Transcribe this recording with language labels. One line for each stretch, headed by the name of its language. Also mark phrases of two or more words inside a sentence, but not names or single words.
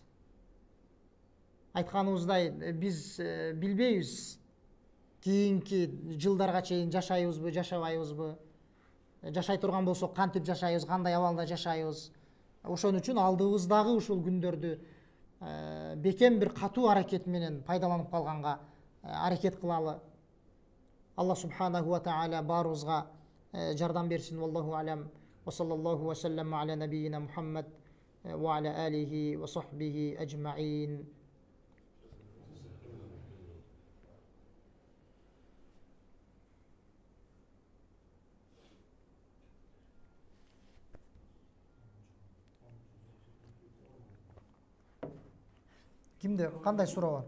Kyrgyz: Айтканыбыздай биз билбейбиз кийинки жылдарга чейин жашайбызбы, жашабайбызбы. Жашай турган болсок кантип жашайбыз, кандай абалда жашайбыз. Ошон үчүн алдыбыздагы ушул күндөрдү бекем бир катуу аракет менен пайдаланып калганга аракет кылалы.
Arabic: الله سبحانه وتعالى
Kyrgyz: барыбызга жардам берсин.
Arabic: والله أعلم. وصلى الله وسلم على نبينا محمد وعلى آله وصحبه أجمعين.
Kyrgyz: Кимде кандай суроо бар?